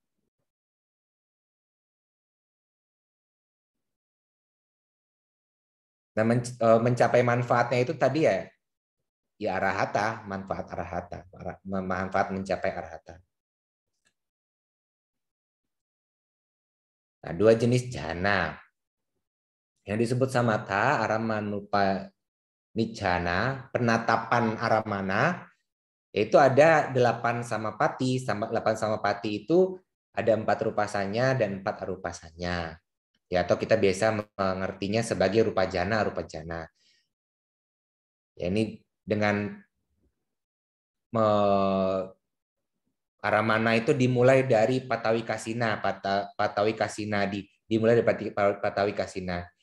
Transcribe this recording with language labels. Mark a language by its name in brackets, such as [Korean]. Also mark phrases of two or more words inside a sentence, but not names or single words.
[Indonesian] Nah, mencapai manfaatnya itu tadi ya arahata, manfaat arahata, manfaat mencapai arahata. Nah, 2 jenis jhana. Yang disebut samatha, [Pali] aramanupa niccana, [Indonesian] penatapan aramana, yaitu ada 8 samapati. 8 samapati itu ada 4 rupasanya dan 4 arupasanya. Ya, atau kita biasa mengertinya sebagai [Pali] rupa jana, arupa jana. [Indonesian] Ya, ini dengan aramana itu dimulai dari [Pali] patawi kasina, patawi kasina [Indonesian] dimulai dari [Pali] patawi kasina.